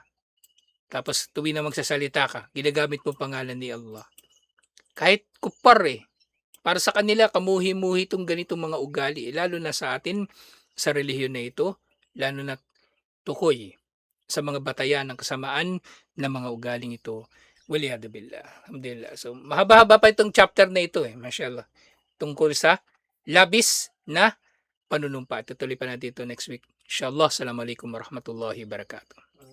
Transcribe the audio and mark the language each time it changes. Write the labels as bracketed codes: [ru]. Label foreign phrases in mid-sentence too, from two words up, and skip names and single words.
[tl] Tapos tuwing na magsasalita ka, ginagamit mo pangalan ni Allah. Kahit kupar para sa kanila, kamuhi-muhi itong ganitong mga ugali. Lalo na sa atin, sa relihiyon na ito, lalo na tukoy sa mga batayan ng kasamaan ng mga ugaling ito. [ar] والعياذ بالله. الحمد لله. [tl] So, mahaba-haba pa itong chapter na ito mashallah. Tungkol sa labis na panunumpa. Tutuloy pa natin ito [en] next week. [tl] Inshallah. [ar] السلام عليكم ورحمة الله وبركاته.